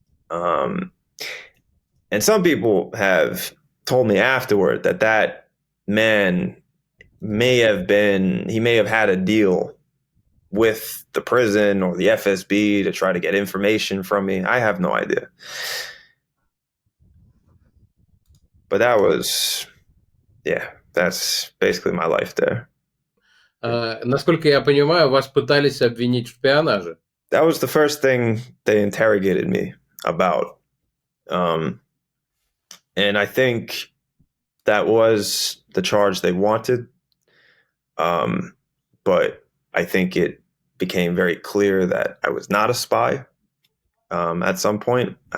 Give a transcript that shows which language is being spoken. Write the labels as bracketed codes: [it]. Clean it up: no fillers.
[en] And some people have told me afterward that man may have had a deal with the prison or the FSB to try to get information from me. I have no idea. But that's basically my life there. [ru] Насколько я понимаю, вас пытались обвинить в шпионаже. [en] That was the first thing they interrogated me about. And I think that was the charge they wanted. But I think it became very clear that I was not a spy at some point.